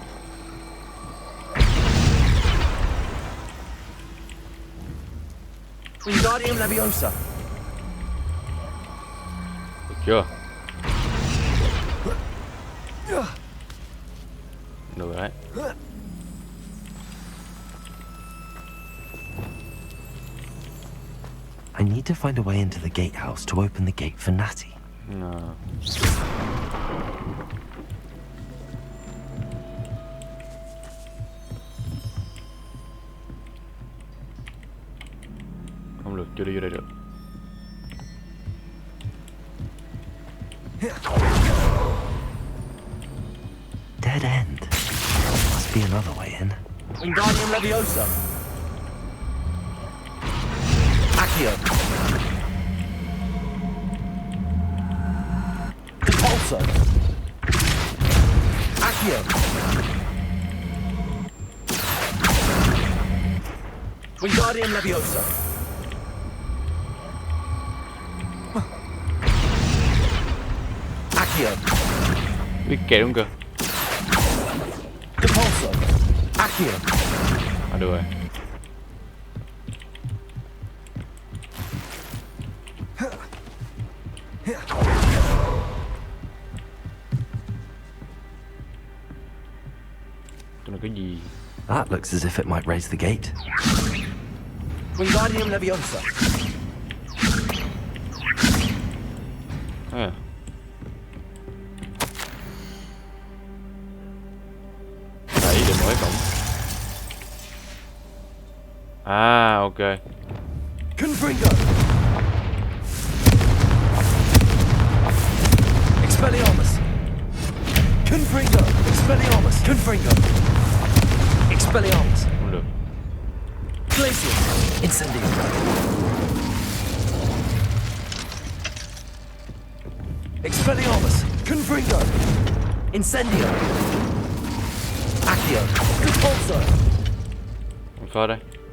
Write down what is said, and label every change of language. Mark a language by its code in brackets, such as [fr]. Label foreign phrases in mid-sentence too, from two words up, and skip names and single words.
[vi] Wingardium Leviosa. Được chưa? Được đấy. [en] I need to find a way into the gatehouse to open the gate for Natty. [vi] Không được, chưa đi vô đây được. [en] Dead end. Must be another way in. Wingardium Leviosa. Accio. Repulsor. Accio. Wingardium Leviosa. Accio. [vi] Biết kẹo luôn kìa. Repulsor. Accio. À được rồi. Cái này cái gì? [en] That looks as if it might raise the gate. Wingardium Leviosa. [vi] À. Đẩy để mở cái cổng. À, ok. Confringo. Expelliarmus. Confringo. Expelliarmus. Confringo. Expelliarmus. Không được. Glacius. Incendio. Expelliarmus. Confringo. Incendio. Accio. Repulsor. Không sao đây.